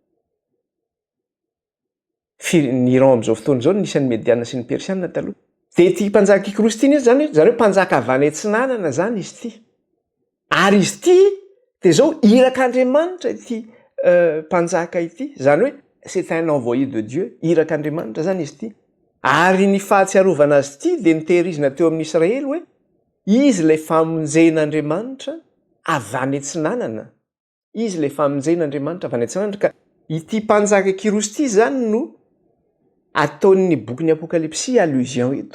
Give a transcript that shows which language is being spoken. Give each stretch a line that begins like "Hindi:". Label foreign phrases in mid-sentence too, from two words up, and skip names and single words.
Malagasy: Ny Iran amin'izao fotoana izao nisy an'ny Mediana sy ny Persiana taloha. Dia ity mpanjaka Kirosy ity zany hoe mpanjaka avy any Atsinanana zany izy ity. Ary izy ity dia zao irak'Andriamanitra ity mpanjaka ity. Zany hoe
French: c'est un envoyé de Dieu,
Malagasy: irak'Andriamanitra zany izy ity. Ary ny fahatsiarovana azy ity dia nitehirizina teo amin'ny Israely hoe izy ilay famonjen'Andriamanitra avy any Atsinanana. Izy ilay famonjen'Andriamanitra avy any Atsinanana. Ka ity mpanjaka Kirosy ity zany no ataon'ny bokin'ny Apokalipsy allusion eto.